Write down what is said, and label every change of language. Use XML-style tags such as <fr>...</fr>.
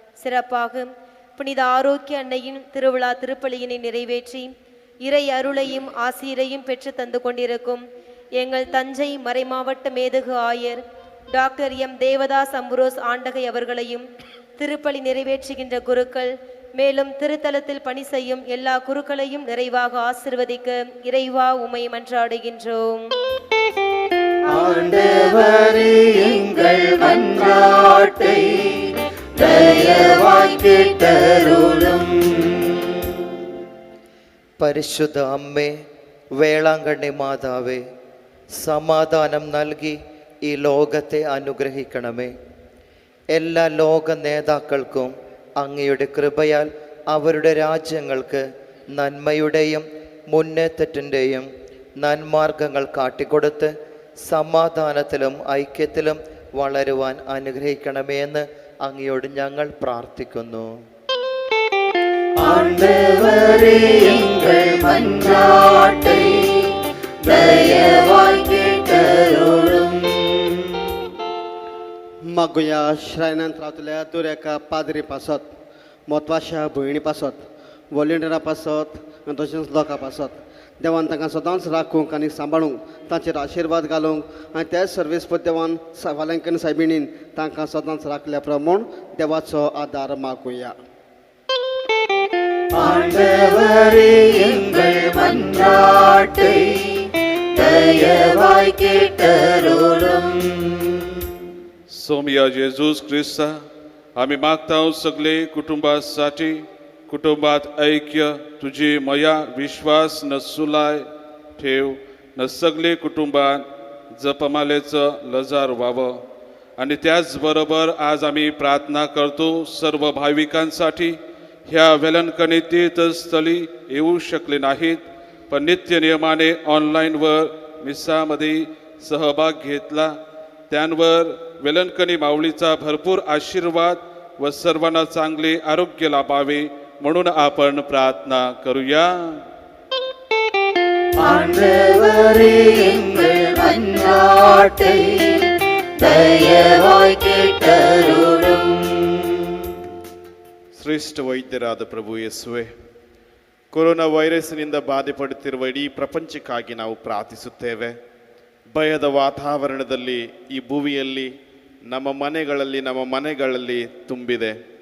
<ta>சிறப்பாக புனித ஆரோக்கிய அன்னையின் திருவிழா திருப்பலியினை நிறைவேற்றி இறை அருளையும் ஆசிரையும் பெற்று தந்து கொண்டிருக்கும் எங்கள் தஞ்சை மறைமாவட்ட மேதகு ஆயர் டாக்டர் எம் தேவதாஸ் அம்புரோஸ் ஆண்டகை அவர்களையும், திருப்பலி நிறைவேற்றுகின்ற குருக்கள், மேலும் திருத்தலத்தில் பணி செய்யும் எல்லா குருக்களையும் நிறைவாக ஆசிர்வதிக்க இறைவா உம்மை மன்றாடுகின்றோம். ஆண்டவரே, எங்கள் மன்றாட்டை தயவாய் கேட்டருளும்.</ta> <ml>പരിശുദ്ധ അമ്മേ, വേളാങ്കണ്ണി മാതാവേ, സമാധാനം നൽകി ഈ ലോകത്തെ അനുഗ്രഹിക്കണമേ. എല്ലാ ലോക നേതാക്കൾക്കും അങ്ങയുടെ കൃപയാൽ അവരുടെ രാജ്യങ്ങൾക്ക് നന്മയുടെയും മുന്നേറ്റത്തിൻ്റെയും നന്മാർഗങ്ങൾ കാട്ടിക്കൊടുത്ത് സമാധാനത്തിലും ഐക്യത്തിലും വളരുവാൻ അനുഗ്രഹിക്കണമേ എന്ന് അങ്ങയോട് ഞങ്ങൾ പ്രാർത്ഥിക്കുന്നു.</ml> <ta>ஆண்டவரே, எங்கள் மன்றாட்டை தயவாய் கேட்டருளும்.</ta> <gom>मागोया श्रायनांत रावतल्या दर एका पाद्री पासत, म्हत्वाच्या भयणी पासत, वॉलंटियरा पासत, तशेंच लोकां पासत देवान तांकां सदांच राखूंक आनी सांबाळूंक, तांचेर आशिर्वाद घालूंक आनी त्याच सर्वीस पद देवान वाल्यांकन सायबिणीन तांकां सदांच राखल्या प्रमाण देवाचो आदार मागुया.</gom> <ta>ஆண்டவரே, எங்கள் மன்றாட்டை தயவாய் கேட்டருளும்.</ta> <mr>सोमया जेजूस क्रिस्ता, आम्ही मागता सगळे कुटुंबासाठी कुटुंबात ऐक्य तुझी मया विश्वास न सुलाय ठेव न सगळे कुटुंबात जपमालेचं लजार व्हावं. आणि त्याचबरोबर आज आम्ही प्रार्थना करतो सर्व भाविकांसाठी ह्या वेलणकणी तीर्थस्थळी येऊ शकले नाहीत, पण नित्य नियमाने ऑनलाईनवर मिसामध्ये सहभाग घेतला. त्यांवर वेलणकणी माऊलीचा भरपूर आशीर्वाद व सर्वांना चांगले आरोग्य लाभावे म्हणून आपण प्रार्थना करूया.</mr> <ta>ஆண்டவரே எங்கள் மன்றாட்டை ದಯವಾಯ್ ಕೇಳರುಳುಂ.</ta> <kn>ಶ್ರೇಷ್ಠ ವೈದ್ಯರಾದ ಪ್ರಭು ಯೇಸುವೆ, ಕೊರೋನಾ ವೈರಸ್ನಿಂದ ಬಾಧೆಪಡುತ್ತಿರುವ ಇಡೀ ಪ್ರಪಂಚಕ್ಕಾಗಿ ನಾವು ಪ್ರಾರ್ಥಿಸುತ್ತೇವೆ. ಭಯದ ವಾತಾವರಣದಲ್ಲಿ ಈ ಭೂಮಿಯಲ್ಲಿ ನಮ್ಮ ಮನೆಗಳಲ್ಲಿ ತುಂಬಿದೆ.</kn>